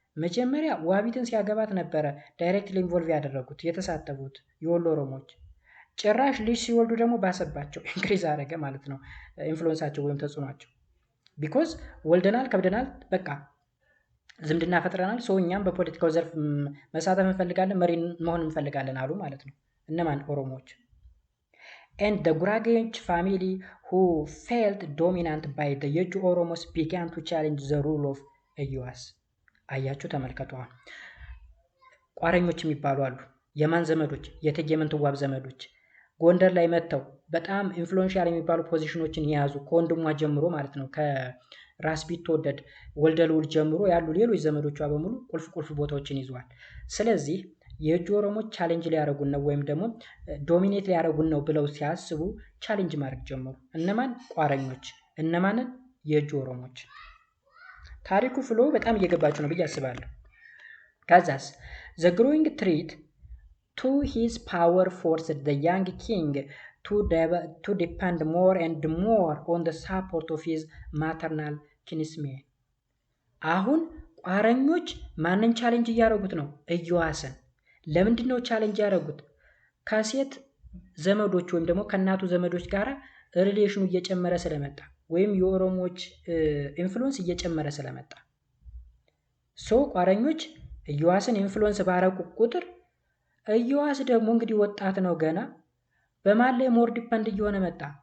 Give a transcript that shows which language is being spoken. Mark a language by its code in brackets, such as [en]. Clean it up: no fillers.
[am] መጀመሪያ ዋቢትን ሲያገባት ነበረ ዳይሬክትሊ ኢንቮልቭ ያደረጉት የተሳተፉት የወሎ ኦሮሞዎች። ጭራሽ ልጅ ሲወልዱ ደግሞ ባሰባቸው ኢንክሪዝ አደረገ ማለት ነው ኢንፍሉዌንሳቸው ወይም ተጽዕኗቸው። ቢኮዝ ወልደናል ከብደናል በቃ ዝምድና ፈጥረናል፣ ሰው እኛም በፖለቲካው ዘርፍ መሳተፍ እንፈልጋለን፣ መሪ መሆን እንፈልጋለን አሉ ማለት ነው። እነማን? [en] ኦሮሞዎች። and the Gurage family who felt dominant by the የእጁ ኦሮሞስ began to challenge the rule of ኢዮአስ። [am] አያችሁ ተመልከቱ። ቋረኞች የሚባሉ አሉ። የማን ዘመዶች? የእቴጌ ምንትዋብ ዘመዶች ጎንደር ላይ መጥተው በጣም ኢንፍሉዌንሻል የሚባሉ ፖዚሽኖችን የያዙ ከወንድሟ ጀምሮ ማለት ነው ከራስ ቢትወደድ ወልደ ልዑል ጀምሮ ያሉ ሌሎች ዘመዶቿ በሙሉ ቁልፍ ቦታዎችን ይዘዋል። ስለዚህ የእጁ ኦሮሞች ቻሌንጅ ሊያደርጉን ነው ወይም ደግሞ ዶሚኔት ሊያደርጉን ነው ብለው ሲያስቡ ቻሌንጅ ማድረግ ጀመሩ። እነማን? ቋረኞች። እነማንን? የእጁ ኦሮሞች። ታሪኩ ፍሎ በጣም እየገባችሁ ነው ብዬ አስባለሁ። ከዛስ [en] the growing threat to his power forced the young king to depend more and more on the support of his maternal kinsmen። [am] አሁን ቋረኞች ማንን ቻሌንጅ እያደረጉት ነው? ኢዮአስን። ለምንድን ነው ቻሌንጅ ያደረጉት? ከሴት ዘመዶች ወይም ደግሞ ከእናቱ ዘመዶች ጋር ሪሌሽኑ እየጨመረ ስለመጣ ወይም የኦሮሞዎች ኢንፍሉዌንስ እየጨመረ ስለመጣ ቋረኞች ኢዮአስን ኢንፍሉዌንስ ባረቁ ቁጥር ኢዮአስ ደግሞ እንግዲህ ወጣት ነው ገና፣ በማን ላይ ሞር ዲፐንድ እየሆነ መጣ?